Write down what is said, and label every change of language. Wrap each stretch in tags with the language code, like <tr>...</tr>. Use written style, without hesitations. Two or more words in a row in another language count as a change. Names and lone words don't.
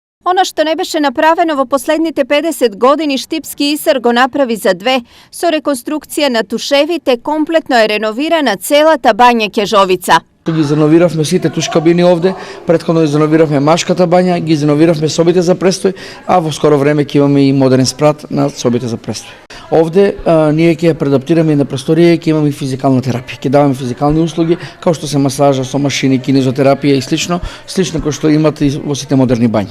<mk>Ono što ne beše napraveno vo poslednjite 50 godini Štipski Isar go napravi za dve. So rekonstrukcija na Tuševi te kompletno je renovirana cela ta banja Kežovica. Ги зановиравме сите туш кабини овде, претходно ги зановиравме Машката бања, ги зановиравме собите за престој, а во скоро време ќе имаме и модерен спрат на собите за престој. Овде ние ќе ја преадаптираме и на просторија, ќе имаме и физикална терапија. Ќе даваме физикални услуги, како што се масажа со машини, кинезотерапија и слично кој што имате и во сите модерни бањи.</mk>